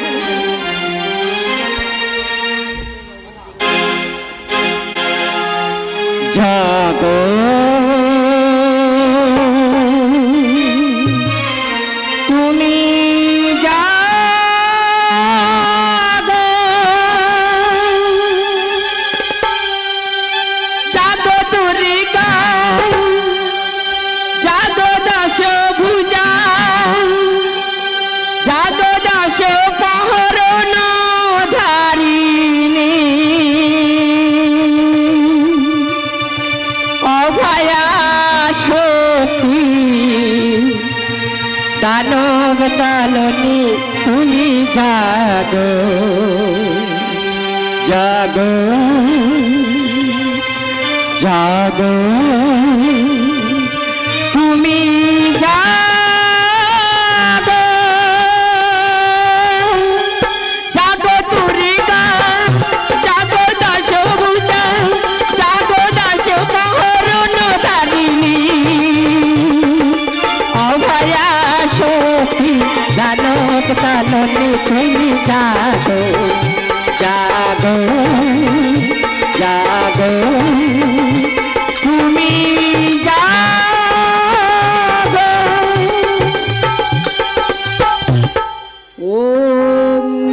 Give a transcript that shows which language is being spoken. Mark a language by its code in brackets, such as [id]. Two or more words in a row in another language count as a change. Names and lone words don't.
[bn] জাগো তুমি জাগো জাগো দুর্গা জাগো দশ ভুজা জাগো দশ প্রহরণ ধারিণী অভয়া শক্তি দানব দলনী তুমি জাগো জাগো জাগো তুমি জাগো জাগো দুর্গা জাগো দশ ভুজা জাগো দশ প্রহরণ ধারিণী অভয়া শক্তি দানব দলনী তুমি জাগো জাগো জাগো তুমি জাগো ওম